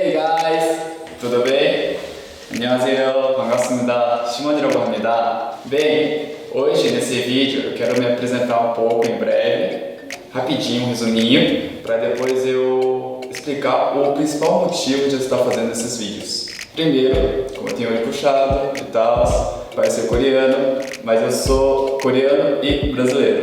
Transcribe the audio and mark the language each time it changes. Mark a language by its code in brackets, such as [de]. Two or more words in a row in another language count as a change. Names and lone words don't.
[pt] guys! tudo bem? [ko] 안녕하세요. 반갑습니다. 시몬이라고 합니다. [pt] Bem, hoje nesse vídeo eu quero me apresentar um pouco em breve, rapidinho, um resuminho, para depois eu explicar o principal motivo de eu estar fazendo esses vídeos. Primeiro, como eu tenho olho puxado e tal, vai ser coreano, mas eu sou coreano e brasileiro.